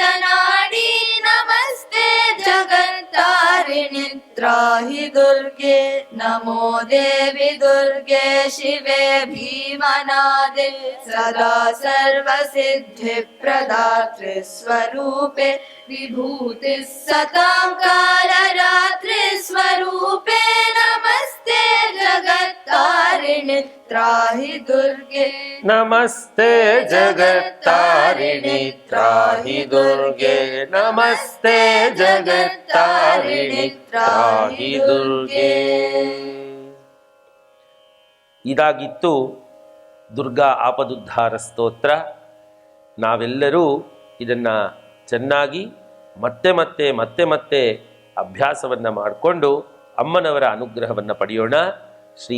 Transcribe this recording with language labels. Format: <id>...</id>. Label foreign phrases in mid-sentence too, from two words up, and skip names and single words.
<sa>नाडी नमस्ते जगत्तारिणि त्राहि दुर्गे नमो देवि दुर्गे शिवे भीमनादे सदा सर्वसिद्धिप्रदात्रे स्वरूपे विभूतिः सतां कालरात्रि स्वरूपे नमस्ते जगत्तारिणि त्राहि दुर्गे नमस्ते जगत्तारिणि त्राहि दुर्गे नमस्ते जगत्तारिणि त्राहि दुर्गे.</sa> <kn>ಇದಾಗಿತ್ತು ದುರ್ಗಾ ಆಪದುದ್ಧಾರ ಸ್ತೋತ್ರ. ನಾವೆಲ್ಲರೂ ಇದನ್ನು ಚೆನ್ನಾಗಿ ಮತ್ತೆ ಮತ್ತೆ ಮತ್ತೆ ಮತ್ತೆ ಅಭ್ಯಾಸವನ್ನು ಮಾಡಿಕೊಂಡು ಅಮ್ಮನವರ ಅನುಗ್ರಹವನ್ನು ಪಡೆಯೋಣ.</kn>